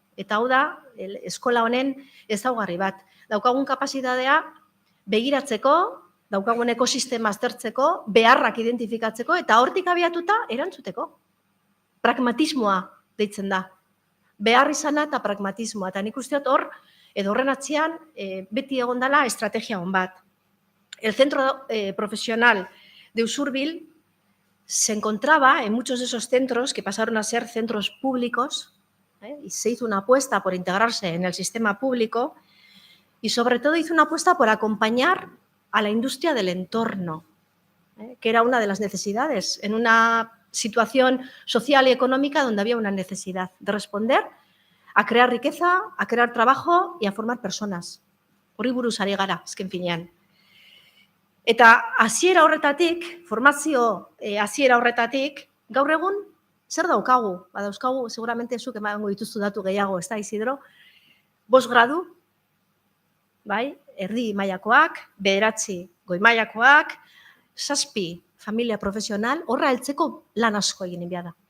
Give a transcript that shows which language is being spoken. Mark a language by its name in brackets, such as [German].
[Basque] Eta hau da, eskola honen ezaugarri bat. Daukagun kapazitatea begiratzeko, daukagun ekosistema aztertzeko, beharrak identifikatzeko, eta hortik abiatuta erantzuteko. Pragmatismoa deitzen da. Behar izana eta pragmatismoa. Eta nik uste dut hor, edo horren atzean, beti egon dela estrategia hon bat. [Spanish] El centro profesional de Usurbil se encontraba en muchos de esos centros que pasaron a ser centros públicos, y se hizo una apuesta por integrarse en el sistema público y sobre todo hizo una apuesta por acompañar a la industria del entorno, que era una de las necesidades, en una situación social y económica donde había una necesidad de responder a crear riqueza, a crear trabajo y a formar personas. [Basque] Horri buruz ari gara, azken finean. Eta hasiera horretatik, formazio hasiera horretatik, gaur egun, zer daukagu? Dauzkagu, seguramente zuk emango dituzu datu gehiago, ez da, Isidro? 5 gradu, bai, erdi mailakoak, 9 goi mailakoak, 7 familia profesional, horra heltzeko lan asko egin behar da.